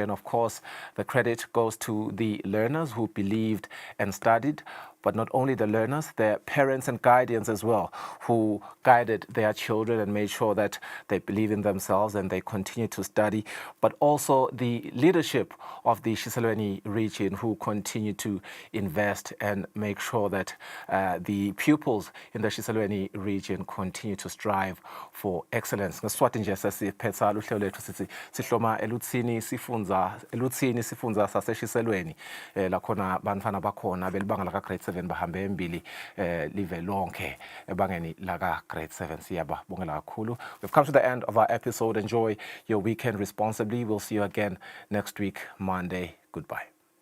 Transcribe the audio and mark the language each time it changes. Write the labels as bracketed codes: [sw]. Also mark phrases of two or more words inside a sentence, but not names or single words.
[en] And of course, the credit goes to the learners who believed and studied, but not only the learners, their parents and guardians as well, who guided their children and made sure that they believe in themselves and they continue to study, but also the leadership of the Kusile region, who continue to invest and make sure that the pupils in the Kusile region continue to strive for excellence. [ss] Ngesiswati nje sesiphetha uhlelo lethu sithi sihloma eluthini sifundza sase Kusile, la khona bantfana bakhona belibanga laka grade 7 bahambe embili live lonke ebangeni laka grade 7. Siyababongela kakhulu. [en] We've come to the end of our episode. Enjoy your weekend responsibly. We'll see you again next week, Monday. Goodbye.